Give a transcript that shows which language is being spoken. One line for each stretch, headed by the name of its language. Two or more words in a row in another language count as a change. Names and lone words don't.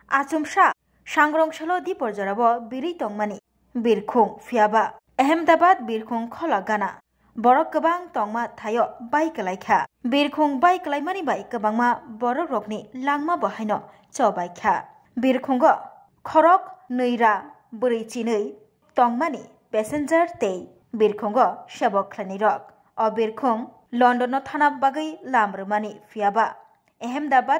Kok Borok: आचुमसा सांग्रंसलो दीपर जराबो बिरि तंगमानि बिरखुं फियाबा अहमदाबाद बिरखुं खोला गाना borok kebang tongma thayo bai kalaikha birkhung bai kalaimani bai kebangma borok rokni langma bahaino chobaikha birkhungo khorok neira buri chinei tongmani passenger tei birkhungo sebok khlani rok o birkhung london no thana bagai lamrmani fiaba ahmedabad